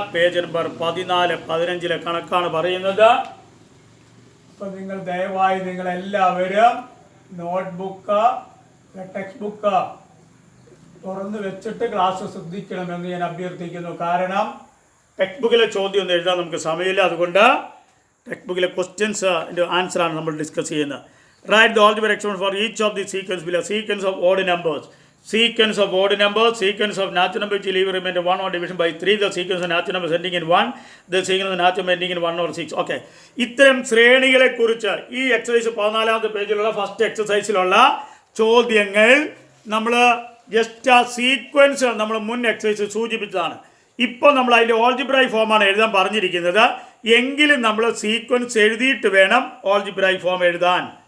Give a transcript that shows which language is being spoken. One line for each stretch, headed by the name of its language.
Malayalam: Page number 14, 15 കണക്കാണ് പറയുന്നത്. അപ്പം നിങ്ങൾ ദയവായി നിങ്ങളെല്ലാവരും നോട്ട്ബുക്ക്, ടെക്സ്റ്റ് ബുക്ക് തുറന്നു വെച്ചിട്ട് ക്ലാസ് ശ്രദ്ധിക്കണമെന്ന് ഞാൻ അഭ്യർത്ഥിക്കുന്നു. കാരണം ടെക്സ്റ്റ് ബുക്കിലെ ചോദ്യം ഒന്നും എഴുതാൻ നമുക്ക് സമയമില്ല. അതുകൊണ്ട് ടെക്സ്റ്റ് ബുക്കിലെ ക്വസ്റ്റ്യൻസ് ആൻസറാണ് നമ്മൾ ഡിസ്കസ് ചെയ്യുന്നത്.
English: Write the algebraic expression for each of the sequence below. Sequence of odd numbers. Sequence of odd numbers. Sequence of natural number which leave remainder 1 or division by 3. The sequence of natural numbers ending in 1. The sequence of natural number ending in 1 or 6.
Malayalam: Okay, ഇത്തരം ശ്രേണികളെ കുറിച്ച് ഈ exercise 14ാമത്തെ പേജിലുള്ള first എക്സസൈസിലുള്ള ചോദ്യങ്ങൾ നമ്മൾ just ആ sequence നമ്മൾ മുൻ exercise സൂചിപ്പിച്ചതാണ്. ഇപ്പോൾ നമ്മൾ അതിൻ്റെ ഓൾജിബ്രായിക് ഫോമാണ് എഴുതാൻ പറഞ്ഞിരിക്കുന്നത്. എങ്കിലും നമ്മൾ സീക്വൻസ് എഴുതിയിട്ട് വേണം ഓൾജിബ്രായിക് ഫോം എഴുതാൻ.